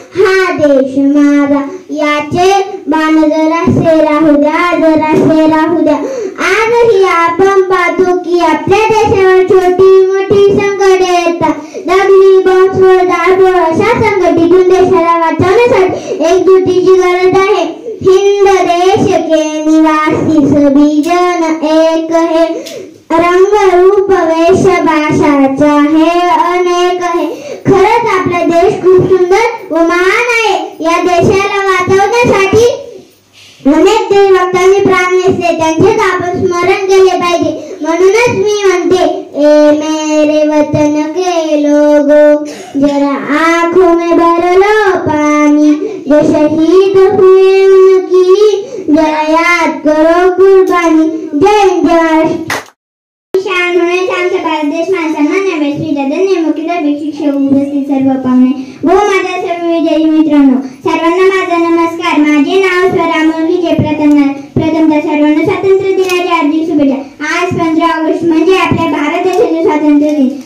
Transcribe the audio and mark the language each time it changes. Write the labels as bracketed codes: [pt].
[mr] हा देश माझा, याचे बाण जरासे राहू द्या, जरासे राहू द्या. आजही आपण पाहतो की आपल्या देशावर छोटी मोठी संकटे येतात. दंगली, बॉम्बस्फोट, दारूगोळा अशा संकटातून देशाला वाचवण्यासाठी एकजुटीची गरज आहे. [hi] हिंद देश के निवासी सभी जन एक है. रंग रूप वेश भाषा चाहे अनेक है. [mr] खरंच आपला देश खूप सुंदर व महान आहे. या देशाला वाचवण्यासाठी अनेक देशभक्तांनी प्राण नेसले. त्यांचेच आपण स्मरण केले पाहिजे. म्हणूनच मी म्हणते, [hi] ए मेरे वतन के लोगो, जरा आंखों में भर लो पानी. जो शहीद हुए उनकी जरा याद करो कुर्बानी. जय हिंद, जय भारत. [mr] आमचा भारत देश माणसांना व्यासपीठाने मुख्य शिक्षक, उपस्थित सर्व पाहुणे व माझ्या सर्व विजयी मित्रांनो, सर्वांना माझा नमस्कार. माझे नाव स्वरा मुलगीचे. प्रथमतः सर्वांना स्वातंत्र्य दिनाच्या हार्दिक शुभेच्छा. आज 15 ऑगस्ट म्हणजे आपल्या भारत देशाचे स्वातंत्र्य दिन.